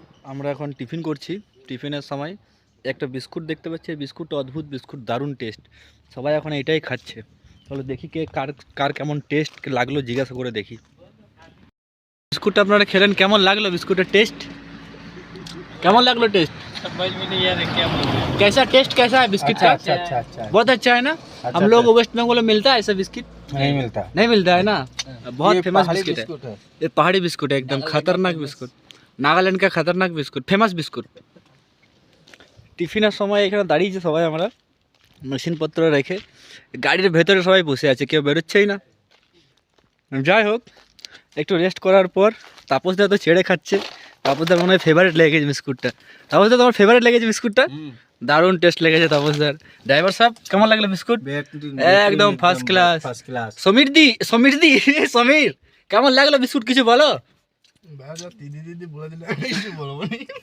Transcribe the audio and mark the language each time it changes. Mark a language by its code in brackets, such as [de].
[bn] আমরা এখন টিফিন করছি। টিফিনের সময় একটা বিস্কুট দেখতে পাচ্ছি। এই বিস্কুটটা অদ্ভুত বিস্কুট, দারুণ টেস্ট। সবাই এখন এটাই খাচ্ছে। তাহলে দেখি কে কার কার কেমন টেস্ট লাগলো, জিজ্ঞাসা করে দেখি। বিস্কুটটা আপনারা খেলেন, কেমন লাগলো বিস্কুটের টেস্ট? কেমন লাগলো টেস্ট? [hi] समझ में नहीं आ रहा क्या बोल रहे हैं। कैसा टेस्ट कैसा है बिस्किट का? अच्छा बहुत अच्छा है ना। हम लोग वेस्ट बंगाल में मिलता है ऐसा बिस्किट? नहीं मिलता। नहीं मिलता है ना। बहुत ये फेमस पहाड़ी बिस्किट है। बिस्कुट है। ये पहाड़ी बिस्कुट है, एकदम खतरनाक बिस्कुट। नागालैंड का खतरनाक बिस्कुट, फेमस बिस्कुट। [bn] টিফিনের সময় এখানে দাঁড়িয়েছে সবাই, আমরা মেশিনপত্র রেখে গাড়ির ভেতরে সবাই বসে আছে, কেউ বেরোচ্ছেই না। যাই হোক, একটু রেস্ট করার পর তাপসদা তো ছেড়ে খাচ্ছে। তাপসদার মনে হয় ফেভারিট লেগেছে বিস্কুটটা। তাপসদা, তোমার ফেভারিট লেগেছে বিস্কুটটা? দারুণ টেস্ট লেগেছে তাপসদার। ড্রাইভার সাহেব, কেমন লাগলো বিস্কুট? একদম first class. [hi] First class. [bn] Samir দি সমীর, কেমন লাগলো বিস্কুট, কিছু বলো। [hi] दीदी दीदी बोला दिला [bn] কিছু বলবো না।